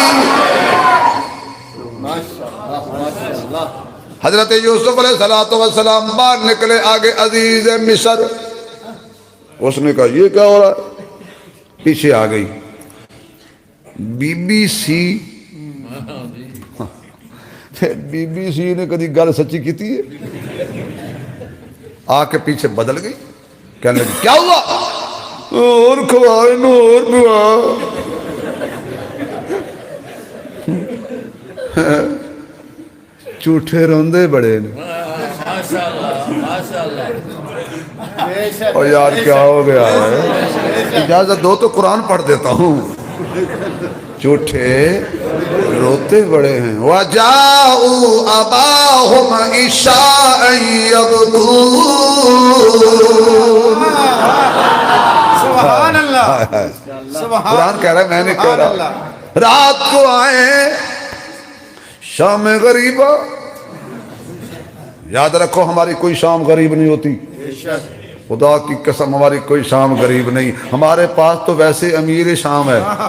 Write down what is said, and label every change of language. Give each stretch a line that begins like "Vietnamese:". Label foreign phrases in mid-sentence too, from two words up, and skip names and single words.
Urdu: حضرت یوسف علیہ السلام باہر نکلے، آگے عزیز مصر، اس نے کہا یہ کیا ہو رہا ہے؟
Punjabi: پیچھے آ گئی بی بی سی، بی بی سی نے کدی گل سچی کیتی ہے؟
Urdu: آ کے پیچھے بدل گئی، کہنے لگی کیا ہوا؟ اور کھوائے نور دعا، جھوٹے روندے بڑے اور یار کیا ہو گیا ہے؟ اجازت دو تو قرآن پڑھ دیتا ہوں۔ جھوٹے روتے بڑے ہیں۔
Arabic: وَجَاءُوا أَبَاهُمْ عِشَاءً يَبْكُونَ،
Urdu: سبحان اللہ، قرآن کہہ رہا ہے، میں نے کہہ رہا رات کو آئے شام غریبہ، یاد رکھو ہماری کوئی شام غریب نہیں ہوتی، خدا کی قسم ہماری کوئی شام غریب نہیں، ہمارے پاس تو ویسے امیر شام ہے۔